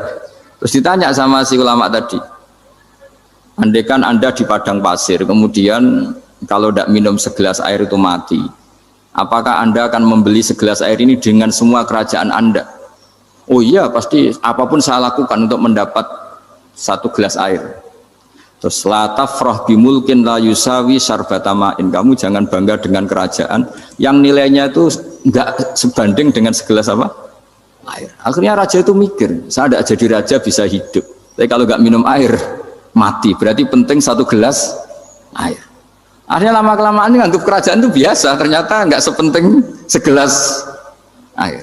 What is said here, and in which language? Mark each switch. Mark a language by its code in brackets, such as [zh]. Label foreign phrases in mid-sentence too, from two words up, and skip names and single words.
[id] Terus ditanya sama si ulama tadi, andaikan Anda di padang pasir, kemudian kalau tidak minum segelas air itu mati, apakah Anda akan membeli segelas air ini dengan semua kerajaan Anda? Oh iya, pasti apapun saya lakukan untuk mendapat satu gelas air. [ar] Terus لا تفرح بملك لا يساوي شربة ماء. [id] Kamu jangan bangga dengan kerajaan yang nilainya itu enggak sebanding dengan segelas apa? Air. Akhirnya raja itu mikir, saya tidak jadi raja bisa hidup, tapi kalau nggak minum air mati. Berarti penting satu gelas air. Akhirnya lama-kelamaan ini nganggap kerajaan itu biasa, ternyata nggak sepenting segelas air.